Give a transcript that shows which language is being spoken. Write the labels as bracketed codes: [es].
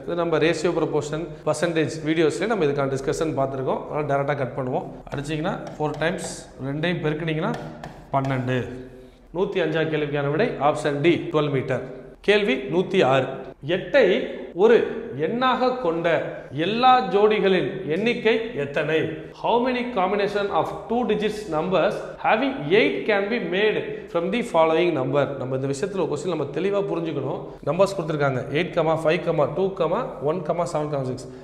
[ta] இது நம்ம ratio proportion percentage வீடியோஸ்லேயே நம்ம இதுக்கான டிஸ்கஷன் பார்த்துருக்கோம். அதனால் டேரெக்டாக கட் பண்ணுவோம். அடிச்சிங்கன்னா 4 டைம்ஸ் 2ஐயும் பெருக்கினீங்கன்னா 12. 105 கேள்விக்கான விடை ஆப்ஷன் டி 12 மீட்டர். கேள்வி 106. 8ஐ ஒரு எண்ணாக கொண்ட எல்லா ஜோடிகளின் எண்ணிக்கை எத்தனை? [en] How many combination of 2 digits numbers having 8 can be made from the following number? [ta] நம்ம இந்த விஷயத்துல ஒரு क्वेश्चन நம்ம தெளிவா புரிஞ்சுக்கணும். நம்பர்ஸ் கொடுத்திருக்காங்க 8, 5, 2, 1, 7, 6.